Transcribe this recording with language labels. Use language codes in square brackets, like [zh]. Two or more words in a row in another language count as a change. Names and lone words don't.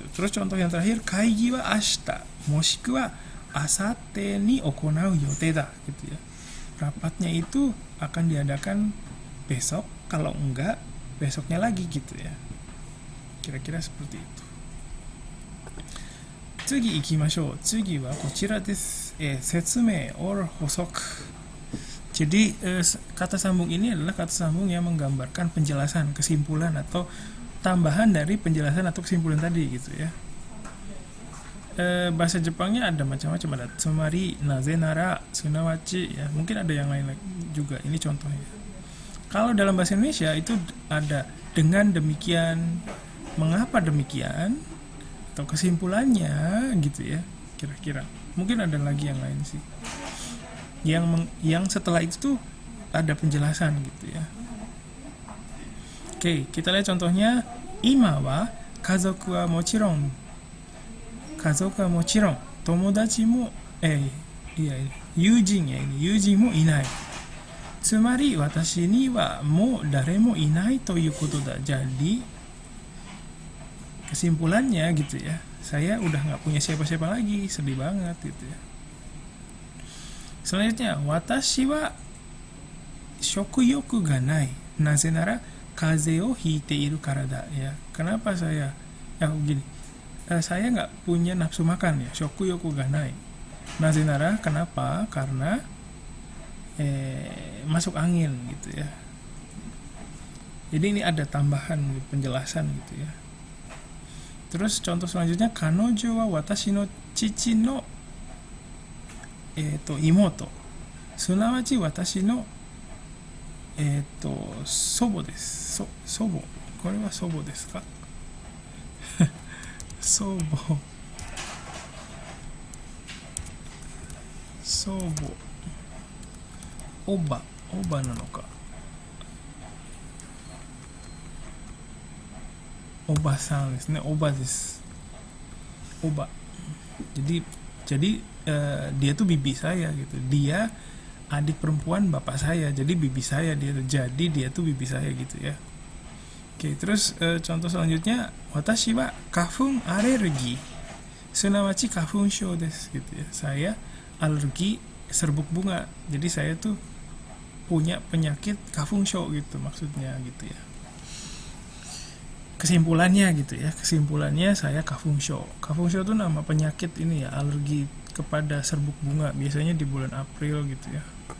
[id] Terus contoh yang terakhir, [ja] 会議は明日もしくは明後日に行う予定だ [id] gitu ya. Rapatnya itu akan diadakan besok, kalau enggak besoknya lagi gitu ya. Kira-kira seperti itu. [ja] 次行きましょう。次はこちらです. 説明 or 補足. [id] Jadi kata sambung ini adalah kata sambung yang menggambarkan penjelasan, kesimpulan atau tambahan dari penjelasan atau kesimpulan tadi gitu ya. Bahasa Jepangnya ada macam-macam, ada [ja] つまり、なぜなら、すなわち [id] ya. Mungkin ada yang lain juga. Ini contohnya. Kalau dalam bahasa Indonesia itu ada dengan demikian, mengapa demikian, atau kesimpulannya gitu ya. Kira-kira. Mungkin ada lagi yang lain sih. Yang setelah itu tuh ada penjelasan gitu ya. Oke, kita lihat contohnya. [ja] 今は家族はもちろん. 家族はもちろん. 友達も友人 [id] ya ini. [ja] 友人もいない. つまり私にはも誰もいないとゆうことだ. [id] Jadi kesimpulannya gitu ya. Saya udah nggak punya siapa-siapa lagi. Sedih banget gitu ya. Selanjutnya, [ja] 私は食欲がない. なぜなら風邪をひいているからだ ya. [id] Kenapa saya begini? Saya nggak punya nafsu makan ya. [ja] 食欲がない。なぜなら kenapa? [id] Karena masuk angin gitu ya. Jadi ini ada tambahan penjelasan gitu ya. Terus contoh selanjutnya, [ja] 彼女は私の父の妹. すなわち私の祖母です. 祖母。これは祖母ですか？祖母。祖母。おば。おばなのか。おばさんですね。おばです。 [id] おば。Jadi dia tuh bibi saya gitu. Dia adik perempuan bapak saya, jadi bibi saya dia. Jadi dia tuh bibi saya gitu ya. Oke, terus contoh selanjutnya, [ja] watashi wa kafun alergi. すなわち花粉症です [id] gitu ya. Saya alergi serbuk bunga. Jadi saya tuh punya penyakit [ja] 花粉症 [id] gitu maksudnya gitu ya. Kesimpulannya gitu ya. Kesimpulannya saya [ja] 花粉症. 花粉症 [id] itu nama penyakit ini ya, alergi kepada serbuk bunga, biasanya di bulan April gitu ya.